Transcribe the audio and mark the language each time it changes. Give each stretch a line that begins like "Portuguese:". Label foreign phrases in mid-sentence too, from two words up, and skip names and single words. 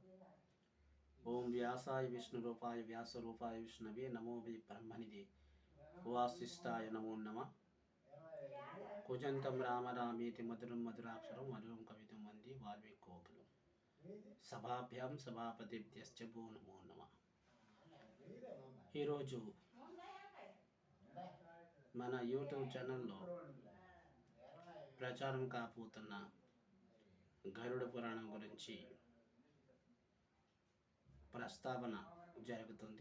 Sanskrit: ओम व्यासाय विष्णुरूपाय व्यासरूपाय विष्णवे नमो वै ब्रह्मनिधे वासिष्ठाय नमो नमः। कुजंतं राम रामेति मधुरं मधुराक्षरं मधुरं कवितं वन्दे वाल्मीकिकोकिलं सभाभ्यां सभापतिभ्यश्च भो नमो नमः।
Telugu: ఈరోజు మన యూట్యూబ్ ఛానల్లో ప్రచారం కాబోతున్న గరుడ పురాణం గురించి ప్రస్తావన జరుగుతుంది.